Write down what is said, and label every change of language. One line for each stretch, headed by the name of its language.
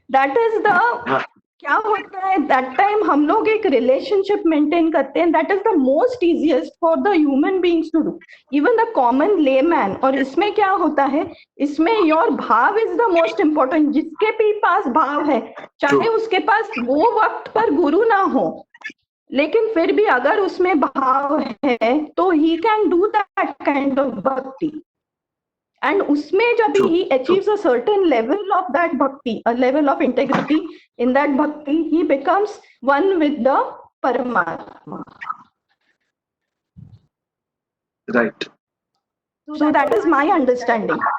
English: That is the
Hindi: क्या होता है,
English: that time
Hindi: हम लोग एक relationship maintain करते हैं.
English: That is the most easiest for the human beings to do, even the common layman.
Hindi: और इसमें क्या होता है, इसमें your भाव
English: is the most important.
Hindi: जिसके भी पास भाव है, चाहे उसके पास वो वक्त पर गुरु ना हो, लेकिन फिर भी अगर उसमें भाव है तो
English: he can do that kind of bhakti. And
Hindi: उसमें जब
English: he achieves a certain level of that bhakti, a level of integrity in that bhakti, he becomes one with the Paramatma. Right. So that is my understanding.